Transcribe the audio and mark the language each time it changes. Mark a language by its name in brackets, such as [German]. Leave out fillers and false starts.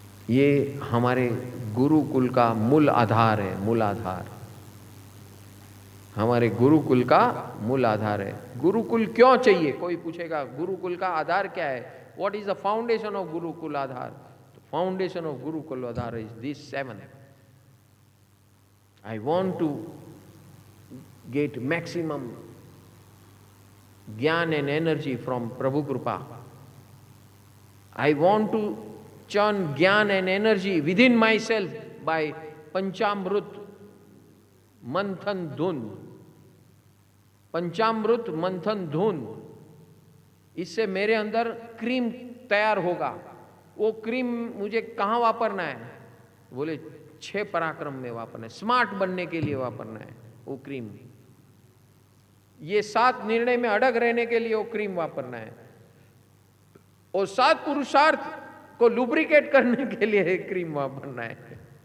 [Hindi] ये हमारे गुरुकुल का मूल आधार है, मूल आधार। हमारे गुरुकुल का मूल आधार है। गुरुकुल क्यों चाहिए? कोई पूछेगा गुरुकुल का आधार क्या है? [English] What is the foundation of gurukul aadhar? Foundation of gurukul aadhar is this 7. I want to get maximum Gyan and energy from Prabhu Kripa. I want to churn Gyan and energy within myself by Panchamrut Manthan Dhun. Panchamrut Manthan Dhun. [Hindi] इससे मेरे अंदर cream तैयार होगा। वो cream मुझे कहाँ वापरना है? बोले 6 पराक्रम में वापरना है, स्मार्ट बनने के लिए वापरना है वो क्रीम। ये 7 निर्णय में अड़ग रहने के लिए वो क्रीम वापरना है और 7 पुरुषार्थ को लुब्रिकेट करने के लिए क्रीम वापरना है।